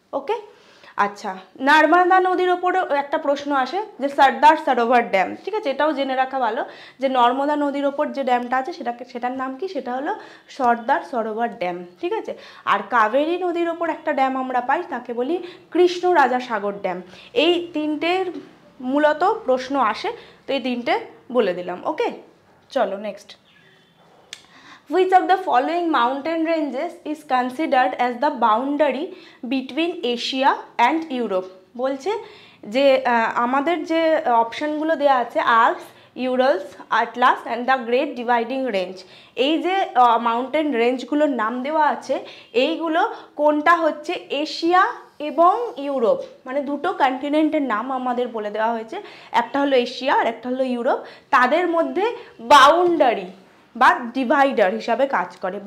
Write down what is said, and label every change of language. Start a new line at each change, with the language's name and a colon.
Bangla: ওকে, আচ্ছা, নর্মদা নদীর ওপরেও একটা প্রশ্ন আসে যে সর্দার সরোবর ড্যাম, ঠিক আছে, এটাও জেনে রাখা ভালো যে নর্মদা নদীর ওপর যে ড্যামটা আছে সেটার নাম কি, সেটা হলো সর্দার সরোবর ড্যাম, ঠিক আছে। আর কাবেরী নদীর ওপর একটা ড্যাম আমরা পাই, তাকে বলি কৃষ্ণ রাজা সাগর ড্যাম। এই তিনটের মূলত প্রশ্ন আসে, তো এই তিনটে বলে দিলাম। ওকে, চলো next.
English: Which of the following mountain ranges is considered as the boundary between Asia and Europe?
Bangla: বলছে যে আমাদের যে অপশানগুলো দেওয়া আছে, Alps, ইউরালস, atlas and the great dividing range, এই যে মাউন্টেন রেঞ্জগুলোর নাম দেওয়া আছে, এইগুলো কোনটা হচ্ছে এশিয়া এবং ইউরোপ, মানে দুটো কন্টিনেন্টের নাম আমাদের বলে দেওয়া হয়েছে, একটা হলো এশিয়া আর একটা হলো ইউরোপ, তাদের মধ্যে বাউন্ডারি বা ডিভাইডার হিসাবে কাজ করে।